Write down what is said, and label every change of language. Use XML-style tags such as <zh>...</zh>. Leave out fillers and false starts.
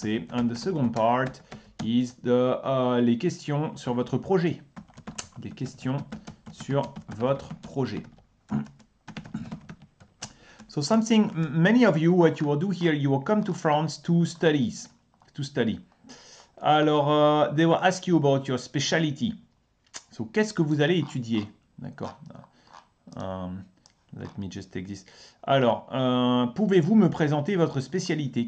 <en>And the second part is</en> <fr>les questions sur votre projet. Des questions sur votre projet.</fr> <en>So many of you, what you will do here, you will come to France to study. Alors, they will ask you about your specialty.</en> <fr>So, qu'est-ce que vous allez étudier? D'accord.</fr> <en>Let me just take this.</en> <fr>Alors, pouvez-vous me présenter votre spécialité?</fr>